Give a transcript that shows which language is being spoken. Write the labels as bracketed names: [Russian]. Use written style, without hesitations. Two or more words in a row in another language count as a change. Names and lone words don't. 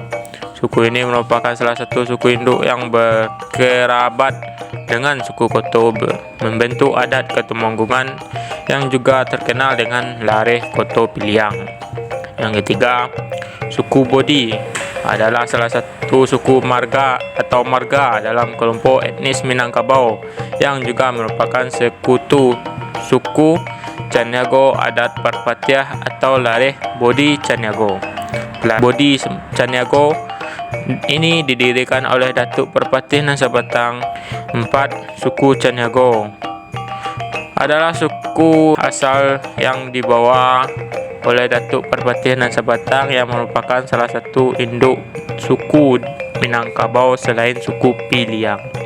[Indonesian] Suku ini merupakan salah satu suku induk yang berkerabat dengan suku Koto, membentuk adat Katumanggungan yang juga terkenal dengan Lareh Koto Piliang. Yang ketiga, suku Bodi adalah salah satu suku marga dalam kelompok etnis Minangkabau yang juga merupakan sekutu suku Caniago adat Perpatiah atau Lareh Bodi Caniago. Bodi Caniago ini didirikan oleh Datuk Perpatiah dan Sabatang. 4. Suku Caniago adalah suku asal yang dibawa oleh Datuk Perpatiah dan Sabatang yang merupakan salah satu induk suku Minangkabau selain suku Piliang.